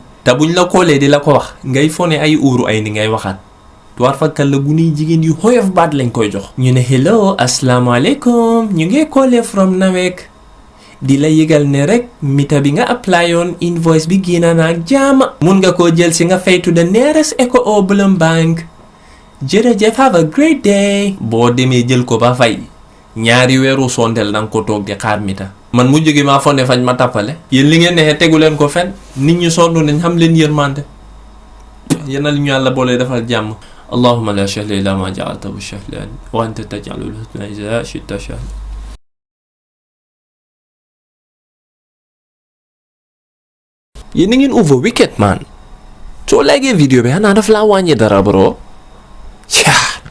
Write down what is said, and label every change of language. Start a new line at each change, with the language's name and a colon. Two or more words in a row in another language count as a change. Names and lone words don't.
Wolof: te buñ la koolee di la ko wax ngay fone ay uuru ay ni ngay waxaat tuwaar fakkal la gune jigéen yu xoyof baat lañ koy jox. ñu ne hello asalaamaaleykum ñu ngi koolee from NAWEC di la yëgal ne rek mita bi nga apply yoon invoice bi génn na ak jaama. mun nga koo jël si nga faytu
English: the nearest Eco or Bloom Bank. jërëjëf have a great day.
Wolof: boo demee jël ko ba fay ñaari weeru sondel danga ko toog di xaar mita. man mu jóge maa fonde fañ ma tàppale. yéen li ngeen neexee tegu leen ko fen nit ñi sonn nañ xam leen yërmande. yéen a li ñu yàlla boole defal jàmm.
Arabic: اللهم لا سهل إلا ما جعلته سهلا وأنت تجعل الحزن إذا شئت سهلا.
Wolof: yéen a ngeen
English: over wicked man.
Wolof: soo laagee vidéo bi xanaa daf laa wàññi dara bro.